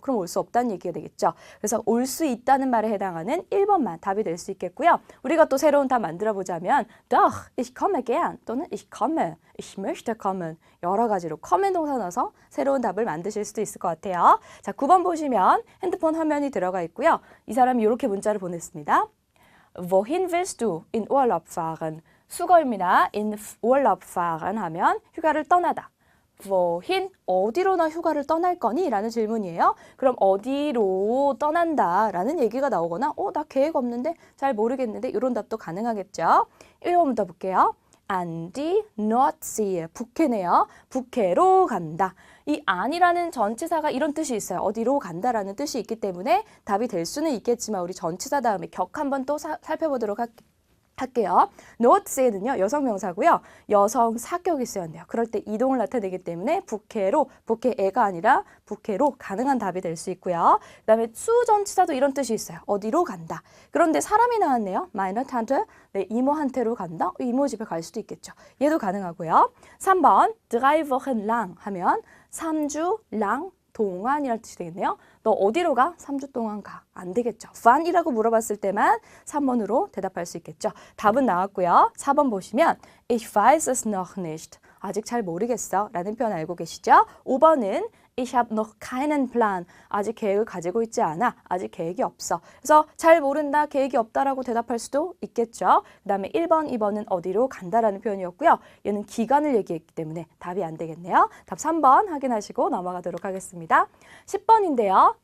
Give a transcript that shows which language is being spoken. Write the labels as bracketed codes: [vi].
[ko] 그럼 올 수 없다는 얘기가 되겠죠. 그래서 올 수 있다는 말에 해당하는 1번만 답이 될 수 있겠고요. 우리가 또 새로운 답 만들어 보자면 [de] doch, ich komme gern [ko] 또는 [de] ich komme, ich möchte kommen [ko] 여러 가지로 kommen 동사 넣어서 새로운 답을 만드실 수도 있을 것 같아요. 자, 9번 보시면 핸드폰 화면이 들어가 있고요. 이 사람이 이렇게 문자를 보냈습니다. [de] Wohin willst du in Urlaub fahren? [ko] 수거입니다. [de] in Urlaub fahren [ko] 하면 휴가를 떠나다. wohin, 어디로나 휴가를 떠날 거니? 라는 질문이에요. 그럼 어디로 떠난다 라는 얘기가 나오거나 나 계획 없는데 잘 모르겠는데 이런 답도 가능하겠죠. 1번부터 볼게요. [de] an die Nordsee, [ko] 북해네요. 북해로 간다. 이 안이라는 전치사가 이런 뜻이 있어요. 어디로 간다라는 뜻이 있기 때문에 답이 될 수는 있겠지만 우리 전치사 다음에 격 한번 또 살펴보도록 할게요. Nordsee는요 여성 명사고요. 여성 사격이 쓰였네요. 그럴 때 이동을 나타내기 때문에 북해로, 북해애가 아니라 북해로 가능한 답이 될 수 있고요. 그 다음에 zu 전치사도 이런 뜻이 있어요. 어디로 간다. 그런데 사람이 나왔네요. [de] meine Tante, [ko] 내 이모한테로 간다. 이모 집에 갈 수도 있겠죠. 얘도 가능하고요. 3번 [de] drei Wochen lang [ko] 하면 3주 lang 동안이라는 뜻이 되겠네요. 너 어디로 가? 3주 동안 가. 안 되겠죠. wan이라고 물어봤을 때만 3번으로 대답할 수 있겠죠. 답은 나왔고요. 4번 보시면 [de] ich weiß es noch nicht. [ko] 아직 잘 모르겠어 라는 표현 알고 계시죠? 5번은 [de] Ich habe noch keinen Plan. [ko] 아직 계획을 가지고 있지 않아. 아직 계획이 없어. 그래서 잘 모른다, 계획이 없다라고 대답할 수도 있겠죠. 그 다음에 1번, 2번은 어디로 간다라는 표현이었고요. 얘는 기간을 얘기했기 때문에 답이 안 되겠네요. 답 3번 확인하시고 넘어가도록 하겠습니다. 10번인데요.